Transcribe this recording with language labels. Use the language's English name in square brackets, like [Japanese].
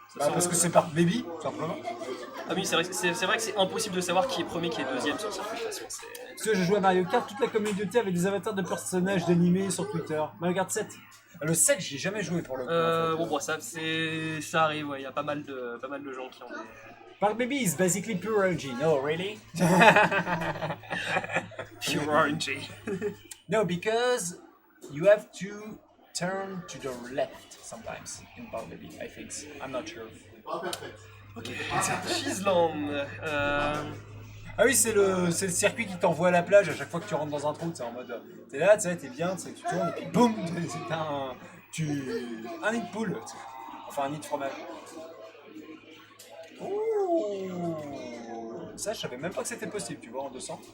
[French] Parce que c'est par baby, tout simplement. Ah oui, c'est vrai que c'est impossible de savoir qui est premier, qui est deuxième sur le circuit. De toute façon, parce que je jouais à Mario Kart, toute la communauté avait des avatars de personnages d'animés sur Twitter. Mario Kart 7. Le 7, j'y ai jamais joué pour le coup. Bon, ça arrive, ouais, il y a pas mal de gens qui ont des... [English] Park Baby is basically pure RNG. No, really? Pure RNG. No, because you have to turn to the left sometimes in Park Baby, I think. I'm not sure. Ok, Cheeseland. [French] Ah oui, c'est le circuit qui t'envoie à la plage à chaque fois que tu rentres dans un trou. C'est en mode, t'es là, tu sais, t'es bien, tu tournes et puis boum, c'est un nid de poule. Enfin, un nid de fromage. Ouh, ça, je savais même pas que c'était possible, tu vois, en 200.